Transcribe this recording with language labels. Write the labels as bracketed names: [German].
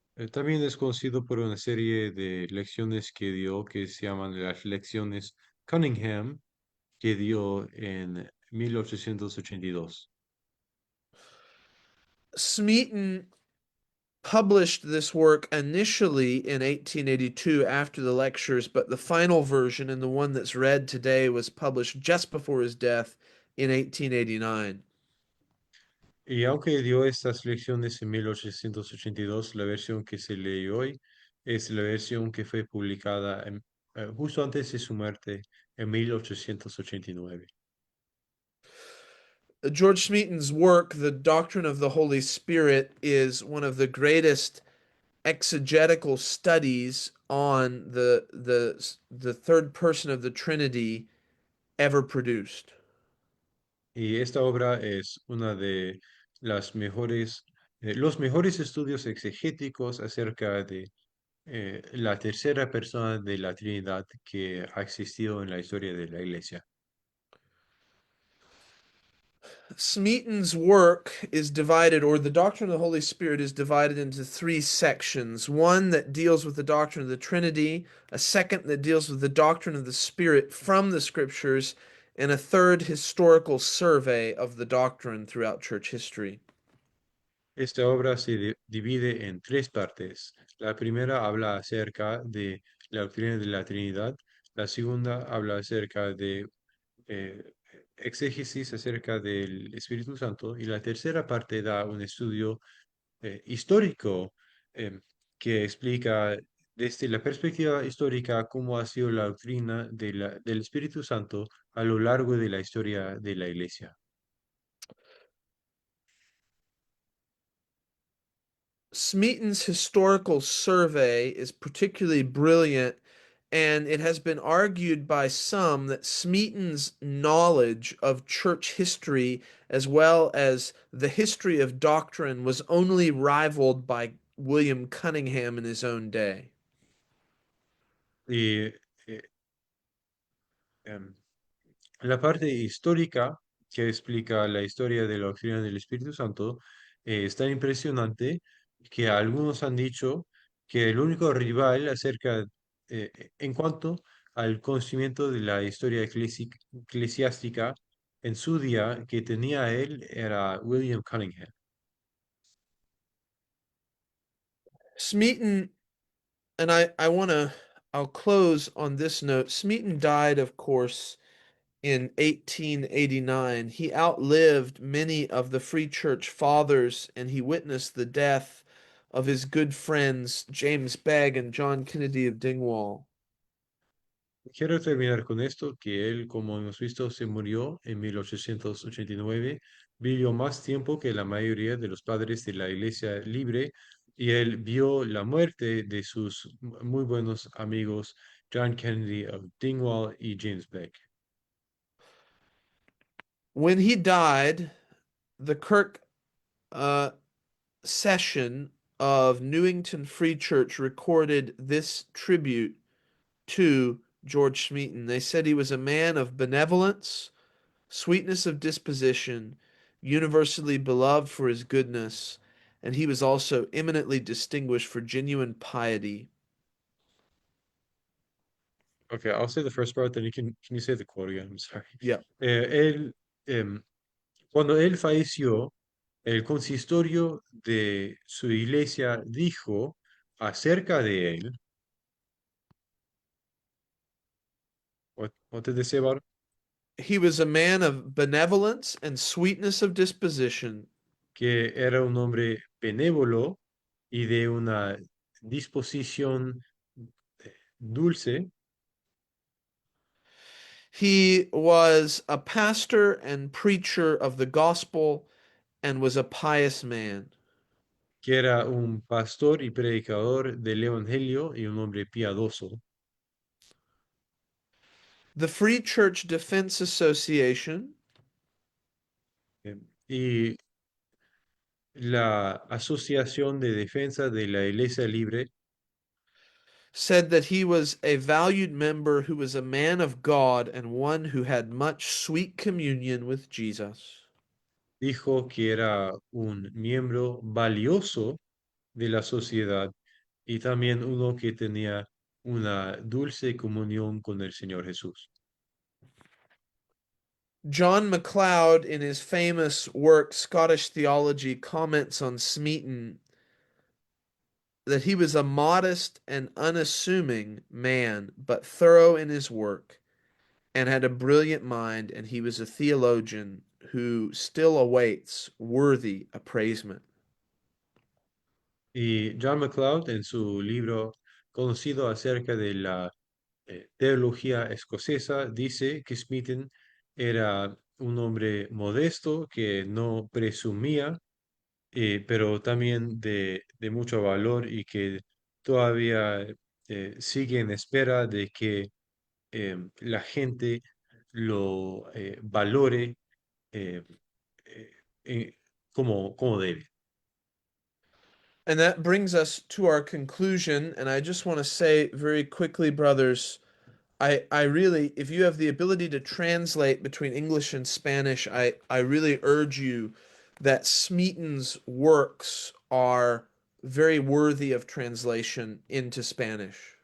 [Spanish] También es conocido por una serie de lecciones que dio que se llaman las lecciones Cunningham, que dio en 1882. [English] Smeaton published this work initially in 1882 after the lectures, but the final version and the one that's read today was published just before his death in 1889. [Spanish] Y aunque dio estas lecciones en 1882, la versión que se lee hoy es la versión que fue publicada justo antes de su muerte en 1889. [English] George Smeaton's work, The Doctrine of the Holy Spirit, is one of the greatest exegetical studies on the third person of the Trinity ever produced. [Spanish] Y esta obra es una de los mejores estudios exegéticos acerca de la tercera persona de la Trinidad que ha existido en la historia de la Iglesia. [English] Smeaton's work is divided, or the doctrine of the Holy Spirit is divided into 3 sections. One that deals with the doctrine of the Trinity, a second that deals with the doctrine of the Spirit from the Scriptures, and a third historical survey of the doctrine throughout church history. [Spanish] Esta obra se divide en 3 partes. La primera habla acerca de la doctrina de la Trinidad. La segunda habla acerca de eh, exégesis acerca del Espíritu Santo. Y la tercera parte da un estudio histórico em, que explica desde la perspectiva histórica cómo ha sido la doctrina del Espíritu Santo a lo largo de la historia de la Iglesia. [English] Smeaton's historical survey is particularly brilliant, and it has been argued by some that Smeaton's knowledge of church history as well as the history of doctrine was only rivaled by William Cunningham in his own day. [Spanish] Y eh, em, la parte histórica que explica la historia de la doctrina del Espíritu Santo es tan impresionante que algunos han dicho que el único rival en cuanto al conocimiento de la historia eclesiástica en su día que tenía él era William Cunningham. [English] Smeaton, and I'll close on this note. Smeaton died, of course, in 1889. He outlived many of the Free Church fathers, and he witnessed the death of his good friends James Begg and John Kennedy of Dingwall. [Spanish] Quiero terminar con esto, que él, como hemos visto, se murió en 1889, vivió más tiempo que la mayoría de los padres de la Iglesia Libre y él vio la muerte de sus muy buenos amigos John Kennedy of Dingwall y James Beck. [English] When he died, the Kirk uh, session of Newington Free Church recorded this tribute to George Smeaton. They said he was a man of benevolence, sweetness of disposition, universally beloved for his goodness, and he was also eminently distinguished for genuine piety. Okay, I'll say the first part, then can you say the quote again? I'm sorry. Yeah. [Spanish] Él, cuando él falleció, el consistorio de su iglesia dijo acerca de él, [English] what did they say about him? He was a man of benevolence and sweetness of disposition. [Spanish] Que era un hombre benévolo y de una disposición dulce. [English] He was a pastor and preacher of the gospel and was a pious man. [Spanish] Que era un pastor y predicador del Evangelio y un hombre piadoso. [English] The Free Church Defense Association [Spanish] Y la Asociación de Defensa de la Iglesia Libre [English] said that he was a valued member who was a man of God and one who had much sweet communion with Jesus. [Spanish] dijo que era un miembro valioso de la sociedad y también uno que tenía una dulce comunión con el Señor Jesús. [English] John MacLeod, in his famous work Scottish Theology, comments on Smeaton that he was a modest and unassuming man, but thorough in his work, and had a brilliant mind, and he was a theologian who still awaits worthy appraisement. [Spanish] Y John MacLeod, en su libro conocido acerca de la teología escocesa, dice que Smeaton era un hombre modesto que no presumía, pero también de mucho valor y que todavía sigue en espera de que la gente lo valore eh, eh, como debe. [English] And that brings us to our conclusion. And I just want to say very quickly, brothers, I really, if you have the ability to translate between English and Spanish, I really urge you that Smeaton's works are very worthy of translation into Spanish.